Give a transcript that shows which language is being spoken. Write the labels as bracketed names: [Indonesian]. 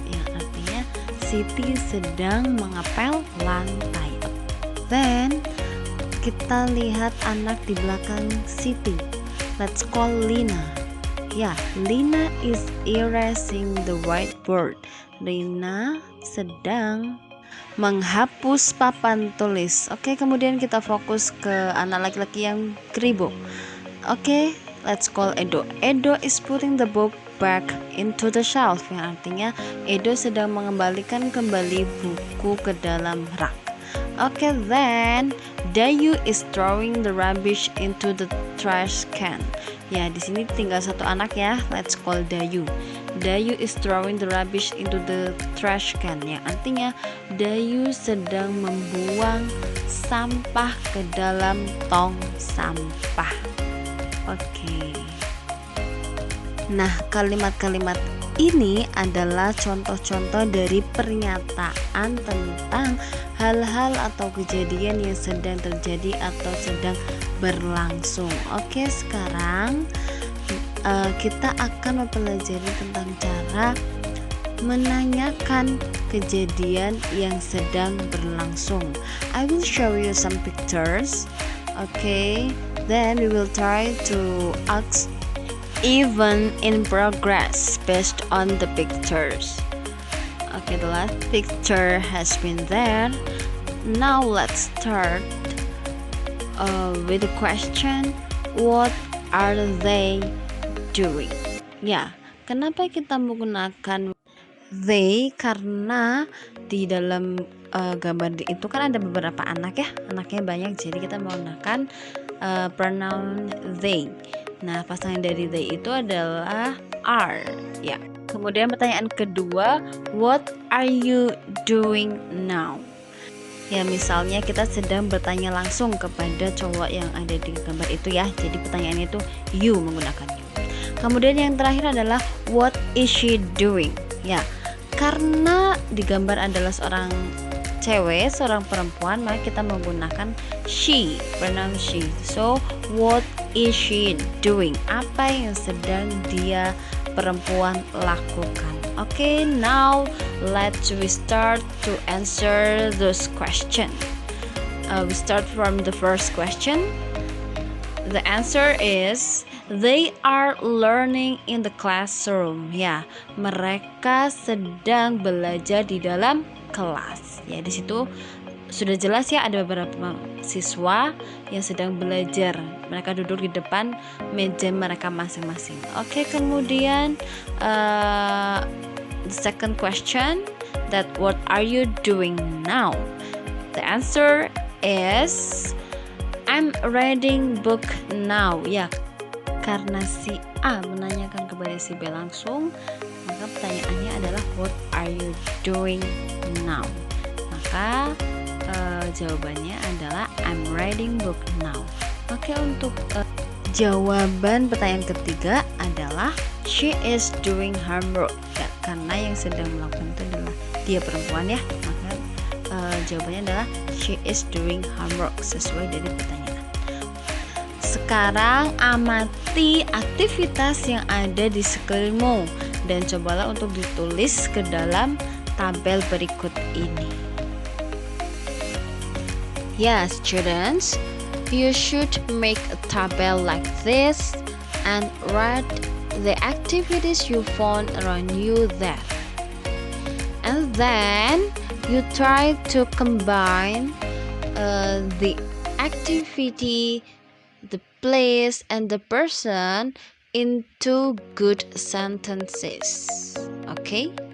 [Indonesian] Ya, artinya Siti sedang mengepel lantai. Then kita lihat anak di belakang Siti. [English] Let's call Lina. Ya, Lina is erasing the whiteboard. [Indonesian] Lina sedang menghapus papan tulis. Oke, kemudian kita fokus ke anak laki-laki yang keribuk. [English] Oke, let's call Edo. Edo is putting the book back into the shelf, [Indonesian] yang artinya Edo sedang mengembalikan kembali buku ke dalam rak. [English] Oke, then Dayu is throwing the rubbish into the trash can. [Indonesian] Ya, di sini tinggal satu anak ya. [English] Let's call Dayu. Dayu is throwing the rubbish into the trash can. [Indonesian] Ya, artinya Dayu sedang membuang sampah ke dalam tong sampah. Oke. Nah, kalimat-kalimat ini adalah contoh-contoh dari pernyataan tentang hal-hal atau kejadian yang sedang terjadi atau sedang berlangsung. Oke, sekarang kita akan mempelajari tentang cara menanyakan kejadian yang sedang berlangsung. [English] I will show you some pictures. Okay, then we will try to ask even in progress based on the pictures. Okay, the last picture has been there. Now let's start with the question, what are they doing? [Indonesian] Ya, kenapa kita menggunakan they? Karena di dalam gambar itu kan ada beberapa anak ya, anaknya banyak, jadi kita menggunakan pronoun they. Nah, pasangan dari they itu adalah are. Ya. Kemudian pertanyaan kedua, [English] what are you doing now? [Indonesian] Ya, misalnya kita sedang bertanya langsung kepada cowok yang ada di gambar itu ya. Jadi pertanyaannya itu you menggunakan you. Kemudian yang terakhir adalah [English] what is she doing? [Indonesian] Ya, karena di gambar adalah seorang cewek, seorang perempuan, maka kita menggunakan she, pronoun she. [English] So, what is she doing? [Indonesian] Apa yang sedang dia perempuan lakukan? [English] Okay, now let's we start to answer those questions. We start from the first question. The answer is they are learning in the classroom. [Indonesian] Ya, mereka sedang belajar di dalam kelas. Ya, di situ sudah jelas ya, ada beberapa siswa yang sedang belajar. Mereka duduk di depan meja mereka masing-masing. [English] Oke, [Indonesian] kemudian [English] the second question, that what are you doing now? The answer is I'm reading book now. [Indonesian] Ya, karena si A menanyakan kepada si B langsung, maka pertanyaannya adalah [English] what are you doing now? [Indonesian] Maka jawabannya adalah [English] I'm reading book now. [Indonesian] Oke, untuk jawaban pertanyaan ketiga adalah [English] she is doing homework. [Indonesian] Ya, karena yang sedang melakukan itu adalah dia perempuan ya, maka jawabannya adalah [English] she is doing homework [Indonesian] sesuai dari pertanyaan. Sekarang amati aktivitas yang ada di sekelilingmu dan cobalah untuk ditulis ke dalam tabel berikut ini. [English] Yes, students, you should make a table like this and write the activities you found around you there. And then you try to combine the activity, the place, and the person into good sentences. Okay?